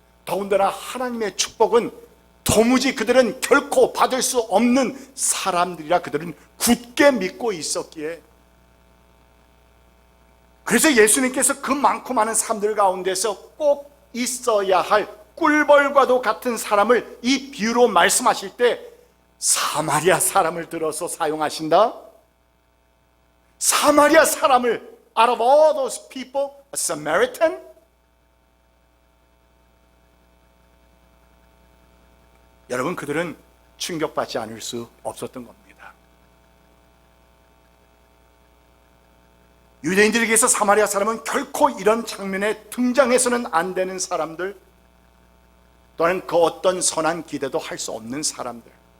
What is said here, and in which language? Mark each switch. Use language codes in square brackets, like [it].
[ko] 더군다나 하나님의 축복은 도무지 그들은 결코 받을 수 없는 사람들이라 그들은 굳게 믿고 있었기에, 그래서 예수님께서 그 많고 많은 사람들 가운데서 꼭 있어야 할 꿀벌과도 같은 사람을 이 비유로 말씀하실 때 사마리아 사람을 들어서 사용하신다. 사마리아 사람을, [en] out of all those people, a Samaritan? [ko] 여러분, 그들은 충격받지 않을 수 없었던 겁니다. 유대인들에게서 사마리아 사람은 결코 이런 장면에 등장해서는 안 되는 사람들, 또한 그 어떤 선한 기대도 할 수 없는 사람들.